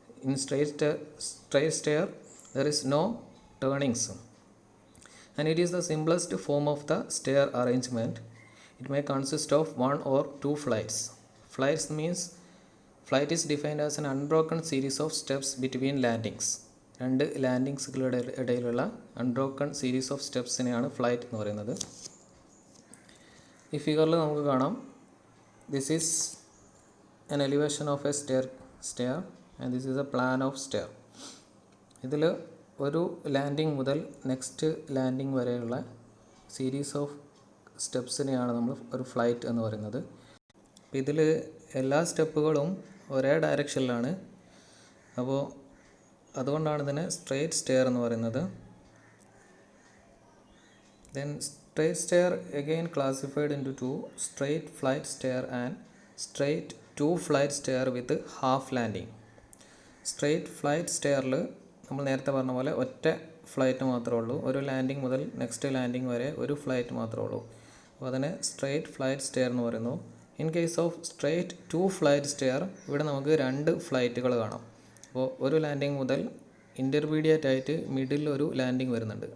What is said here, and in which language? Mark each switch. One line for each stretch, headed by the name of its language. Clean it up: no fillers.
English: In straight stair there is no turnings and it is the simplest form of the stair arrangement. It may consist of 1 or 2 flights. Flights means flight is defined as an unbroken series of steps between landings.
Malayalam: 2 ലാൻഡിങ്സുകളുടെ ഇടയിലുള്ള unbroken series of സ്റ്റെപ്സിനെയാണ് flight എന്ന് പറയുന്നത്. ഈ ഫിഗറിൽ നമുക്ക് കാണാം,
English: This is an elevation of a stair and this is a plan of stair.
Malayalam: ഇതിൽ ഒരു landing മുതൽ നെക്സ്റ്റ് ലാൻഡിംഗ് വരെയുള്ള സീരീസ് ഓഫ് സ്റ്റെപ്സിനെയാണ് നമ്മൾ ഒരു ഫ്ലൈറ്റ് എന്ന് പറയുന്നത്. ഇതിൽ എല്ലാ സ്റ്റെപ്പുകളും ഒരേ ഡയറക്ഷനിലാണ്. അപ്പോൾ അതുകൊണ്ടാണ് ഇതിനെ സ്ട്രെയിറ്റ് സ്റ്റെയർ എന്ന് പറയുന്നത്.
English: Then straight stair again classified into 2: straight flight stair and straight 2 flight stair with half landing. Straight flight സ്റ്റെയറിൽ
Malayalam: നമ്മൾ നേരത്തെ പറഞ്ഞ പോലെ ഒറ്റ ഫ്ലൈറ്റ് മാത്രമേ ഉള്ളൂ. ഒരു ലാൻഡിങ് മുതൽ നെക്സ്റ്റ് ലാൻഡിങ് വരെ ഒരു ഫ്ലൈറ്റ് മാത്രമേ ഉള്ളൂ. അപ്പോൾ അതിനെ സ്ട്രെയിറ്റ് ഫ്ലൈറ്റ് സ്റ്റെയർ എന്ന് പറയുന്നു.
English: in case of straight 2 flight stair,
Malayalam: ഇവിടെ നമുക്ക് 2 ഫ്ലൈറ്റുകൾ കാണാം. അപ്പോൾ ഒരു ലാൻഡിങ് മുതൽ ഇൻ്റർമീഡിയറ്റ് ആയിട്ട് മിഡിൽ ഒരു ലാൻഡിങ് വരുന്നുണ്ട്.